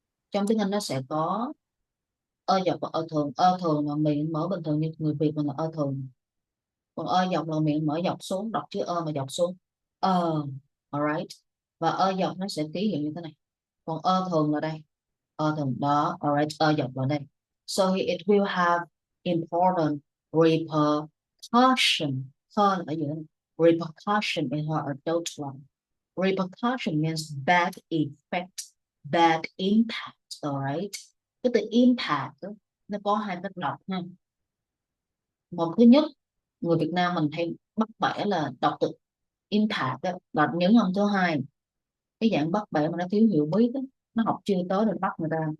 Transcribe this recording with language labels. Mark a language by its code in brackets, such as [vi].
[vi] Trong tiếng Anh nó sẽ có dọc và thường. Thường là miệng mở bình thường như người Việt mình là thường. Còn dọc là miệng mở dọc xuống, đọc chữ mà dọc xuống. Alright. Và dọc nó sẽ ký hiệu như thế này. Còn thường là đây. Thường đó. Alright. Dọc là đây. [en] So it will have important repercussion. [vi] Hơn ở giữa này. [en] Repercussion in her adult life. Repercussion means bad effect, bad impact, alright? [vi] Cái từ impact nó có hai cách đọc ha. Một thứ nhất, người Việt Nam mình hay bắt bẻ là đọc từ impact đó, đọc nhấn âm thứ hai. Cái dạng bắt bẻ mà nó thiếu hiểu biết đó, nó học chưa tới nên bắt người ta.